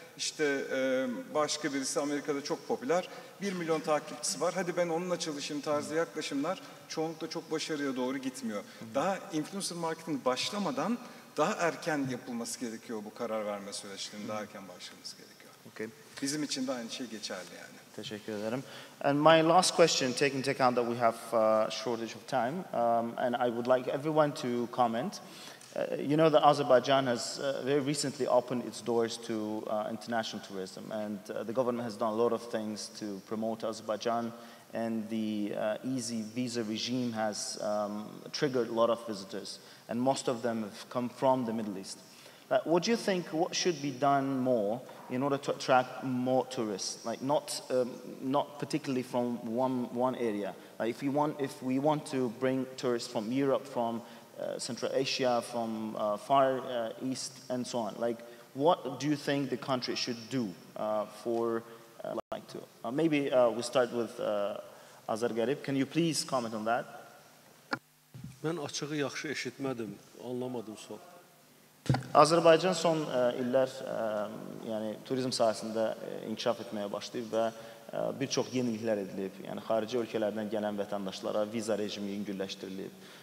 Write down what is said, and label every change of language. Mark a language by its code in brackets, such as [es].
[tr] İşte başka birisi Amerika'da çok popüler. 1 milyon takipçisi var. Hadi ben onunla çalışayım tarzı yaklaşımlar çoğunlukla çok başarıya doğru gitmiyor. Daha influencer marketing başlamadan daha erken yapılması gerekiyor bu karar verme süreçlerinin. Daha erken başlaması gerekiyor. [en] Okay. [tr] Bizim için de aynı şey geçerli yani. Teşekkür ederim. [en] And my last question, taking into account that we have shortage of time, and I would like everyone to comment. You know that Azerbaijan has very recently opened its doors to international tourism, and the government has done a lot of things to promote Azerbaijan, and the easy visa regime has triggered a lot of visitors, and most of them have come from the Middle East. What do you think, what should be done more in order to attract more tourists? Like not particularly from one area. Like if we want to bring tourists from Europe, from Central Asia, from Far East, and so on. Like, what do you think the country should do for like to? Maybe we start with Azar Garib. Can you please comment on that? [az] Mən açığı yaxşı eşitmədim, anlamadım sual. Azərbaycan son illər yəni turizm sahəsində inkişaf etməyə başlayıb və bir çox yeniliklər edilib. Yəni xarici ölkələrdən gələn vətəndaşlara viza rejimi yüngülləşdirilib.